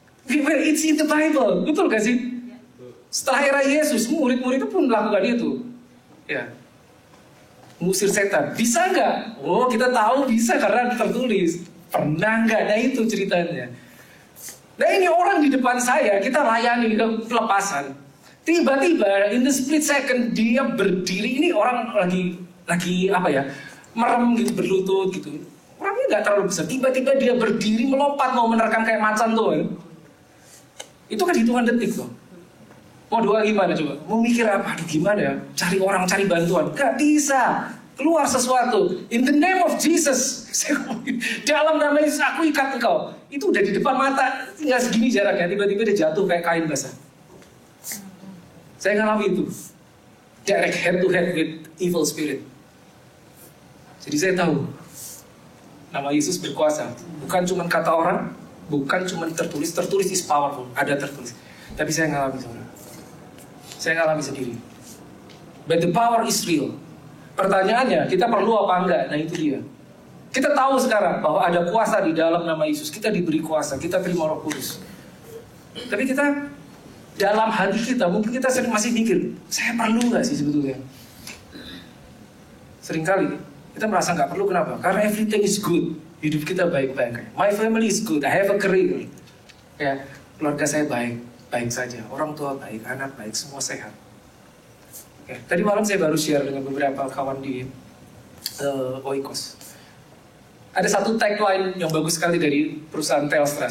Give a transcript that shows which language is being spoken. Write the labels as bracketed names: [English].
[English] It's in the Bible, [Indonesian] betul gak sih? Setelah era Yesus, murid-murid itu pun melakukan itu. Ya, mengusir setan. Bisa nggak? Oh, kita tahu bisa karena tertulis. Pernah nggak? Nah itu ceritanya. Nah ini orang di depan saya, kita layani ke pelepasan. Tiba-tiba, [English] in the split second, [Indonesian] dia berdiri. Ini orang lagi apa ya? Merem gitu, berlutut gitu. Orangnya nggak terlalu besar. Tiba-tiba dia berdiri, melompat, mau menerkam kayak macan tuh. Kan? Itu kan hitungan detik tuh. Mau doa gimana coba? Mau mikir apa? Aduh gimana ya? Cari orang, cari bantuan. Gak bisa. Keluar sesuatu. [English] In the name of Jesus. [Indonesian] Dalam nama Yesus aku ikat engkau. Itu udah di depan mata. Tinggal segini jaraknya. Tiba-tiba dia jatuh kayak kain basah. Saya ngalami itu. [English] Direct head to head with evil spirit. [Indonesian] Jadi saya tahu. Nama Yesus berkuasa. Bukan cuma kata orang. Bukan cuma tertulis. Tertulis [English] is powerful. [Indonesian] Ada tertulis. Tapi saya ngalami saudara. Saya ngalami sendiri. [English] But the power is real. [Indonesian] Pertanyaannya, kita perlu apa enggak? Nah itu dia. Kita tahu sekarang bahwa ada kuasa di dalam nama Yesus. Kita diberi kuasa, kita terima Roh Kudus. Tapi kita, dalam hati kita, mungkin kita sering masih mikir, saya perlu nggak sih sebetulnya? Seringkali, kita merasa nggak perlu, kenapa? [English] Karena everything is good. [Indonesian] Hidup kita baik-baik. [English] My family is good, I have a career. [Indonesian] Ya, keluarga saya baik saja. Orang tua baik, anak baik, semua sehat. Tadi malam saya baru share dengan beberapa kawan di Oikos. Ada satu tagline yang bagus sekali dari perusahaan Telstra.